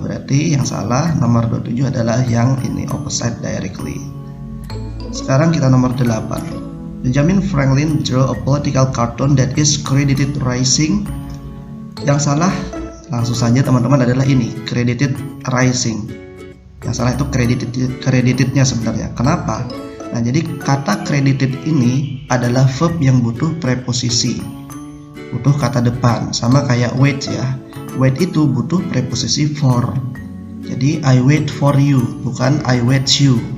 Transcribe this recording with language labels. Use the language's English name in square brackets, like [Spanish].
[Indonesian] Berarti yang salah nomor 27 adalah yang ini, opposite directly. Sekarang kita nomor 8. [English] Benjamin Franklin drew a political cartoon that is credited rising. [Indonesian] Yang salah langsung saja teman-teman adalah ini, credited rising. Yang salah itu creditednya sebenarnya. Kenapa? Nah, jadi kata credited ini adalah verb yang butuh preposisi, butuh kata depan, sama kayak wait ya. Wait itu butuh preposisi for. [English] Jadi I wait for you, bukan I wait you.